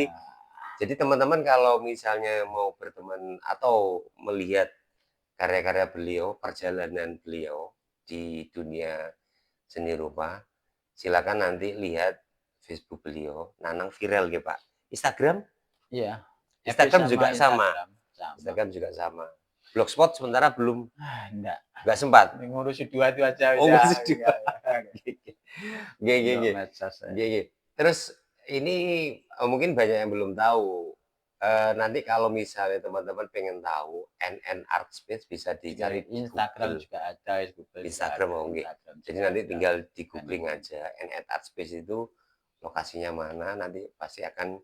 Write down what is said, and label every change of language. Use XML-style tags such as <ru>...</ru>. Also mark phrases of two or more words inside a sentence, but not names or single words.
<id>Jadi teman-teman kalau misalnya mau berteman atau melihat karya-karya beliau, perjalanan beliau di dunia seni rupa, silakan nanti lihat Facebook beliau, Nanang Viral ya Pak. Instagram? iya, FB Instagram sama juga sama. Instagram, sama. Instagram juga sama. Blogspot sementara belum, Enggak, nggak sempat. ngurusi 2 itu aja Oh, udah masih dua. enggak ya,</id> <jv>Nggih nggih</jv> <id>untuk nggih. medsos saya.</id> <jv>Nggih nggih.</jv> <id>Terus ini, mungkin banyak yang belum tahu, nanti kalau misalnya teman-teman pengen tahu NN Art Space bisa Di dicari di Instagram Google, juga ada, di Google juga Instagram ada, oh nggih. Instagram Jadi juga nanti ada. tinggal di-googling NNN aja NN Art Space itu lokasinya mana, nanti pasti akan</id>